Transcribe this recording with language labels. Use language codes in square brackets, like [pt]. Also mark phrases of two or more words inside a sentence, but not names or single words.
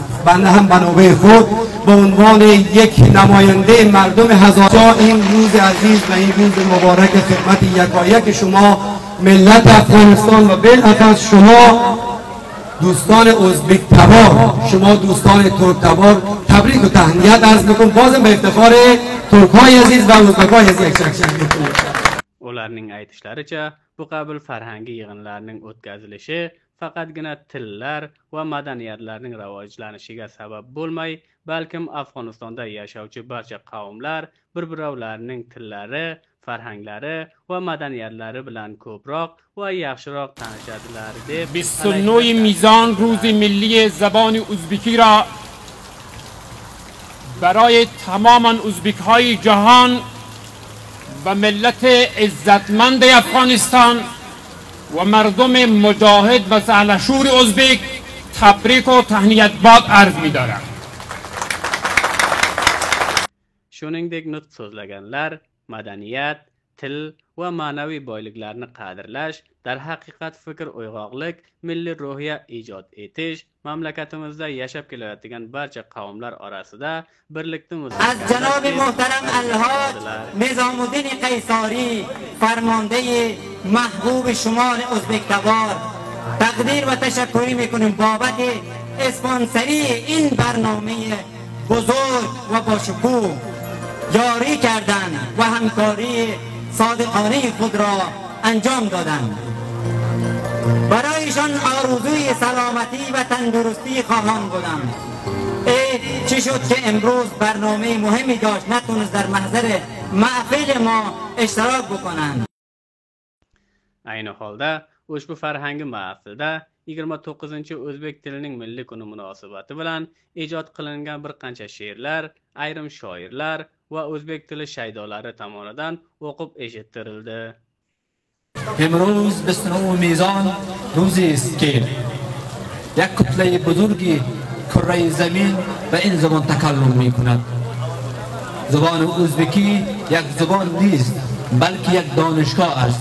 [fa] بنده هم بنابه خود به عنوان یک نماینده مردم هزارجا این روز عزیز و این روز مبارک خدمت یکایک شما ملت افغانستان و بالاخص شما دوستان ازبک تبار، شما دوستان ترک تبار تبریک و تهنیت عرض میکنم. بازم به افتخار ترک‌های عزیز و ازبک‌های عزیز یک چکشن میکنم. [uz] Ularning aytishlaricha, bu qabil farhangi yig'inlarning o'tkazilishi faqatgina tillar va madaniyatlarning rivojlanishiga sabab bo'lmay, balkim Afg'onistonda yashovchi barcha qavmlar bir-birovlarining tillari, farhanglari va madaniyatlari bilan ko'proq va yaxshiroq tanishadilar deb [fa] 29 میزان روز ملی زبان ازبکی را برای تمام ازبک‌های جهان و ملت عزتمند افغانستان و مردم مجاهد و سهلشور ازبک تبریک و تهنیت باد عرض می‌دارم. [uz] Shuningdek, nutq so'zlaganlar madaniyat, til va ma'naviy boyliklarni qadrlash, darhaqiqat fikr uyg'oqlik, milliy ruhiya ijod etish, mamlakatimizda yashab kelayotgan barcha qavmlar orasida birlikni [fa] از جناب محترم الحاج نظام‌الدین قیصاری فرمانده محبوب شمال ازبک تبار تقدیر و تشکری میکنیم بابت اسپانسری این برنامه بزرگ و با شکوه جاری کردن و همکاری صادقانه خود را انجام دادند. برایشان آرزوی سلامتی و تندرستی خواهان بودم. چی شد که امروز برنامه مهمی داشت نتونست در محضر محفل ما اشتراک بکنند. [uz] Ayni holda ushbu farhangi mahfilda 29 o'zbek tilining milliy kuni munosabati bilan ijod qilingan bir qancha she'rlar, ayrim shoirlar va o'zbek tili shaydolari tomonidan o'qib eshittirildi. [fa] امروز 29 میزان روزی است که یک کتله بزرگی کره زمین به این زبان تکلم می کند. زبان ازبکی یک زبان نیست بلکه یک دانشگاه است.